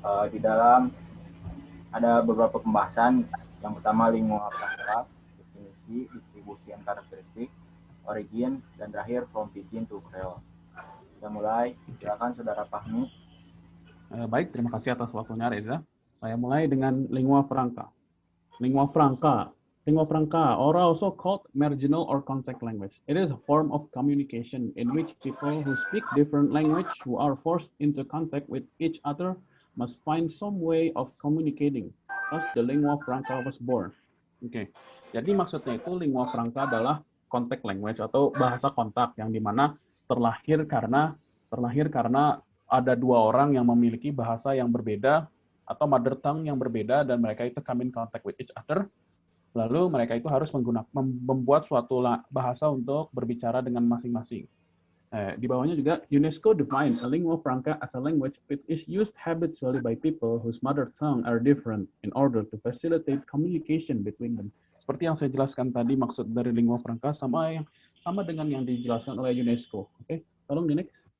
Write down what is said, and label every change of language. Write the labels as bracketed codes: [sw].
[id] Di dalam ada beberapa pembahasan. Yang pertama lingua franca, definisi, distribusi, dan karakteristik, origin, dan terakhir [en] from Pidgin to Creole. [id] Kita mulai. Silakan Saudara Fahmi. Baik, terima kasih atas waktunya Reza. Saya mulai dengan lingua franca. [en] Lingua franca, or also called marginal or contact language. It is a form of communication in which people who speak different language who are forced into contact with each other must find some way of communicating. Thus, the lingua franca was born. [id] Oke, jadi maksudnya itu lingua franca adalah contact language atau bahasa kontak yang dimana terlahir karena ada dua orang yang memiliki bahasa yang berbeda atau mother tongue yang berbeda dan mereka itu [en] come in contact with each other. [id] Lalu mereka itu harus membuat suatu bahasa untuk berbicara dengan masing-masing. Di bawahnya juga [en] UNESCO defines a lingua franca as a language which is used habitually by people whose mother tongue are different in order to facilitate communication between them. [id] Seperti yang saya jelaskan tadi, maksud dari lingua franca sama dengan yang dijelaskan oleh UNESCO. Oke, tolong di next.